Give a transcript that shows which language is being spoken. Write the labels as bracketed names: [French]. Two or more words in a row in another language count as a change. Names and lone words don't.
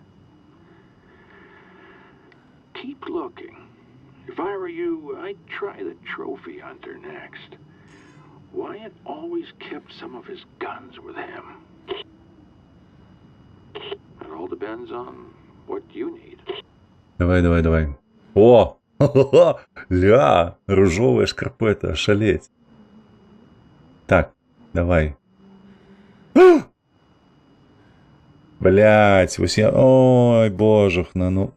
[English] Keep looking. If I were you, I'd try the trophy hunter next. Wyatt always kept some of his guns with him. It all depends on what you need. [Belarusian] Давай. О! Ля! Ружовая шкарпета, шалеть. Так, давай. Блять, вось я... Ой, божухна, ну...